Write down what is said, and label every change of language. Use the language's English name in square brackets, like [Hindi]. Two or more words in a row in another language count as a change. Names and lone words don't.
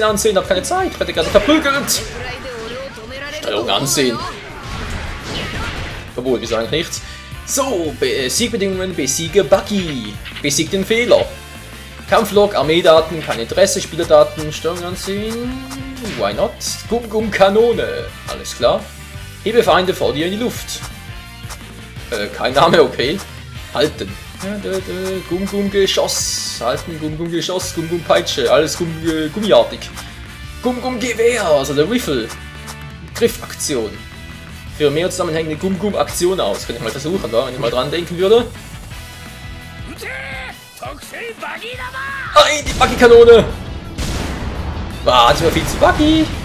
[German] Hab keine Zeit. Ich werde gerade verprügelt. Steuerung ansehen. Obwohl, wir sagen nichts. So, Siegbedingungen, besiege Buggy. Besieg den Fehler. Kampflog, Armeedaten, kein Interesse, Spielerdaten, Steuerung ansehen. [English] Why not? [German] Gum-Gum-Kanone. Alles klar. Hebe Feinde vor dir in die Luft. Kein Name, okay. Halten. Gum-Gum-Geschoss. Halten, Gum-Gum-Geschoss, Gum-Gum-Peitsche. Alles gummiartig. Gum-Gum-Gewehr, also der Riffle. Griffaktion. Für mehr zusammenhängende Gum-Gum-Aktion aus. Könnte ich mal versuchen, wenn ich mal dran denken würde. Nein, die Buggy-Kanone! War nicht mehr viel zu Buggy!